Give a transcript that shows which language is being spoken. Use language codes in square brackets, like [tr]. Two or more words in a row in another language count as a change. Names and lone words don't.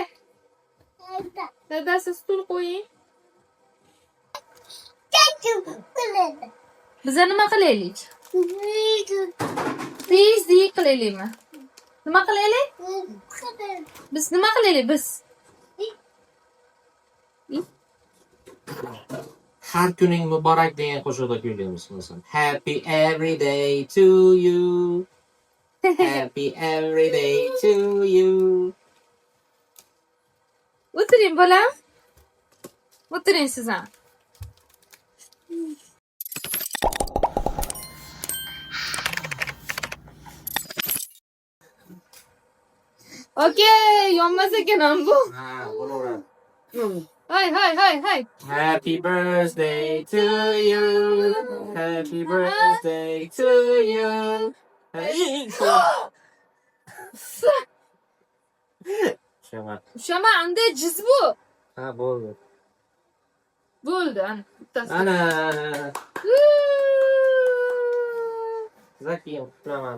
[uz] Dadasi stul qo'ying. Biza nima qilaylik? Tezlik qilaylikmi? Nima qilaylik? Biz nima qilaylik biz? Har kuning muborak degan qo'shiqda kuylaymiz masalan. [en] Happy every day to you. Happy every day to you. [uz] O'tiring bolam. O'tiring siz ham. Okey, yonmas ekan bu. Ha, bo'laveradi. Hay. [en] Happy birthday to you. Happy birthday to you. [uz] Shama anda jiz bu. Ha, bo'ldi. Bo'ldi, ana. bittasi. Ana. Zakiyam uxlamadi.